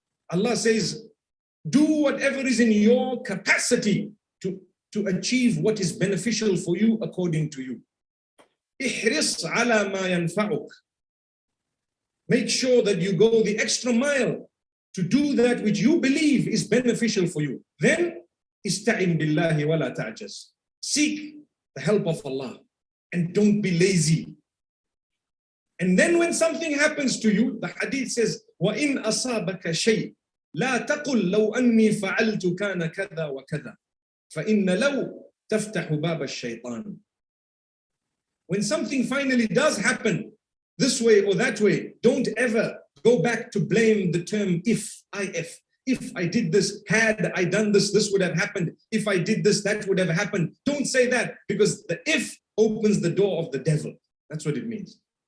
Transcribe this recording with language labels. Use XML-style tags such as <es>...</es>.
<en>Allah says, do whatever is in your capacity to achieve what is beneficial for you according to you.</en> <ar>احرص على ما ينفعك.</ar> <en>Make sure that you go the extra mile to do that which you believe is beneficial for you.</en> <ar>Then استعن بالله ولا تعجز.</ar> <en>Seek the help of Allah and don't be lazy. And then when something happens to you, the hadith says,</en> <ar>وَإِنْ أَصَابَكَ شَيْءٍ لَا تَقُلْ لَوْ أَنِّي فَعَلْتُ كَانَ كَذَا وَكَذَا فَإِنَّ لَوْ تَفْتَحُ بَابَ الشَّيْطَانِ.</ar> <en>When something finally does happen, this way or that way, don't ever go back to blame the term if I did this, had I done this, this would have happened. If I did this, that would have happened. Don't say that, because the if opens the door of the devil. That's what it means.</en>